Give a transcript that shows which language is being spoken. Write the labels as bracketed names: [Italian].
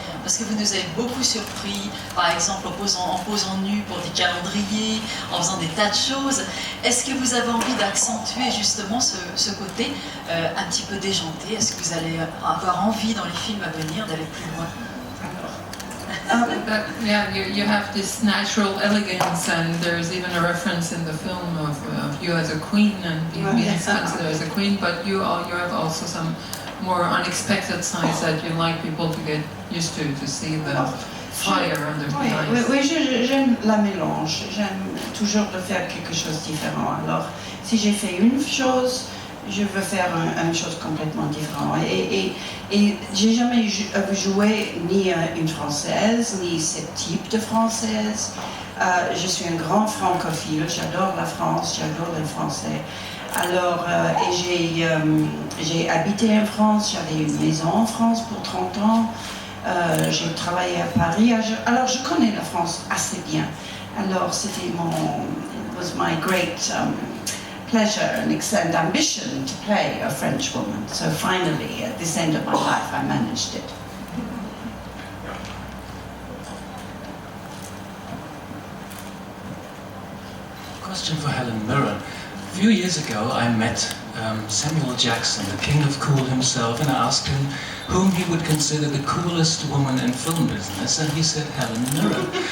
[French] Parce que vous nous avez beaucoup surpris, par exemple en posant nu pour des calendriers, en faisant des tas de choses. Est-ce que vous avez envie d'accentuer justement ce côté un petit peu déjanté? Est-ce que vous allez avoir envie dans les films à venir d'aller plus loin? [English] Yeah, you have this natural elegance, and there's even a reference in the film of you as a queen and being considered as a queen, but you have also some more unexpected sides that you like people to get used to see the fire under the eyes. [French] Oui, j'aime la mélange, j'aime toujours de faire quelque chose de différent. Alors, si j'ai fait une chose, je veux faire une chose complètement différente. Et j'ai jamais joué ni une française, ni ce type de française. Je suis un grand francophile, j'adore la France, j'adore les Français. Alors, j'ai habité en France, j'avais une maison en France pour 30 ans. J'ai travaillé à Paris. Alors, je connais la France assez bien. Alors, c'était [English] was my great pleasure and ambition to play a French woman. So finally, at this end of my life, I managed it. Question for Helen Mirren. A few years ago, I met Samuel Jackson, the king of cool himself, and I asked him whom he would consider the coolest woman in film business, and he said Helen Mirren.